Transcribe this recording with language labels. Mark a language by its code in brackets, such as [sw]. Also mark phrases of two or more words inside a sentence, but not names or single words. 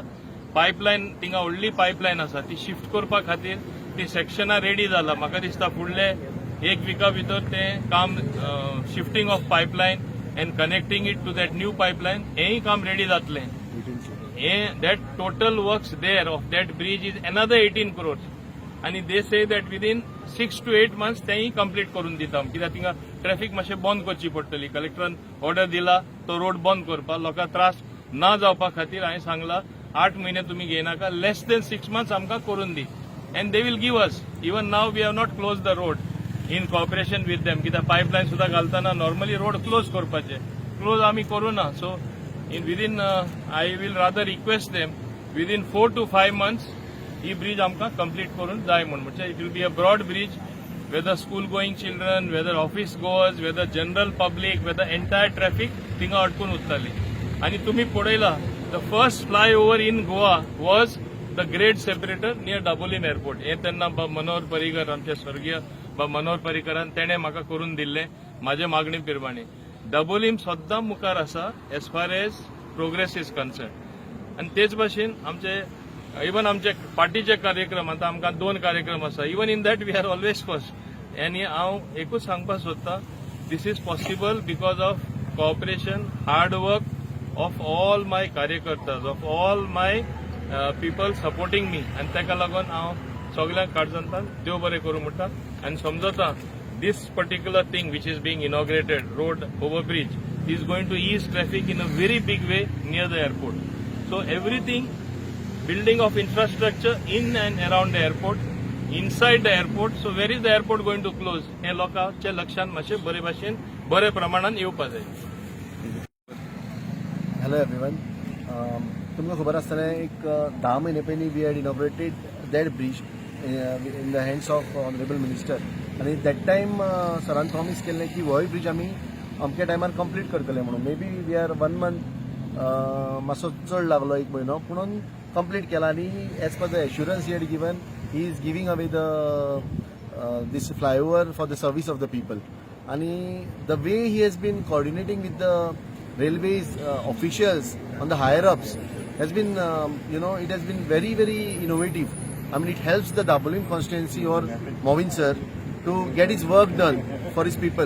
[kok] पायपलायन थिंगा व्हडली पायपलायन आसा ती शिफ्ट करपा खातीर ती सेक्शनां रेडी जाला. म्हाका दिसता फुडले 1 विका भितर तें काम [en] shifting of pipeline and connecting it to that new pipeline [kok] हेंय काम रेडी जातलें. [en] that total works there of that bridge is another 18 crores आणि they say that within 6 to 8 months [kok] तेंय कंप्लीट करून दिता. कित्याक थिंगा ट्रॅफिक मातशें बंद करची पडटली. कलेक्टरान ऑर्डर दिला तो रोड बंद करपा. लोकांक त्रास ना जावपा खातीर हांवें सांगला 8 महिने तुमी घेयनाका [en] less than 6 months [kok] आमकां करून दी. [en] And they will give us. Even now we have not close the road in cooperation with them. [kok] कित्याक पायपलायन सुद्दां घालतना नॉर्मली [en] road close [kok] करपाचे. क्लोज आमी करूना. [en] So within I will rather request them within 4 to 5 months [kok] ही ब्रिज आमकां कंप्लीट करून जाय म्हणून. [en] म्हणजे it will be a broad bridge whether school going children whether office goers whether general public whether entire traffic [kok] थिंगा अडकून उरतली. आणि तुम्ही पळयला [en] the first flyover in Goa was the great separator near Dabolim airport. [kok] हे तेन्ना मनोहर पर्रीकर आमचे स्वर्गीय मनोहर पर्रीकरान तेणे म्हाका करून दिल्ले म्हाजे मागणी प्रमाणे. दाबोलीम सद्दां मुखार आसा [en] as far as progress is concern. [kok] आनी तेच भाशेन आमचे इवन आमचे पार्टीचे कार्यक्रम आता आमकां 2 कार्यक्रम आसा. [en] Even in that we are always first. [kok] आनी हांव एकूच सांगपाक सोदतां [en] this is possible because of cooperation hard work of all my कार्यकर्ताज of all my people supporting me. [kok] आनी ताका लागून हांव सगळ्यांक काळजांतान देव बरें करूं म्हणटा. आनी समजता [en] this particular thing which is being inaugurated, road overbridge, is going to ease traffic in a very big way near the airport. So everything, building of infrastructure in and around the airport, inside the airport. So where is the airport going to close? [kok] हे लोकांच्या लक्षांत मातशें बरे भाशेन बरे प्रमाणान येवपा जाय. [en] Hello everyone. [kok] तुमकां खबर आसतलें एक 10 म्हयने पयलीं [en] we had inaugurated that bridge in the hands of honourable minister [kok] आनी [en] that time [kok] सरान प्रॉमीस केल्लें की होय ब्रिज आमी अमके टायमार कंप्लीट करतले म्हणून. [en] may be we are 1 month [kok] मातसो चड लागलो, 1 म्हयनो, पुणून कंप्लीट केला आनी [en] as per the assurance he had given he is giving away the this flyover for the service of the people. And the way he has been coordinating with the railways officials on the higher ups has been, it has been very, very innovative. I mean, it helps the Dabolim constituency or Movin sir to get his work done for his people.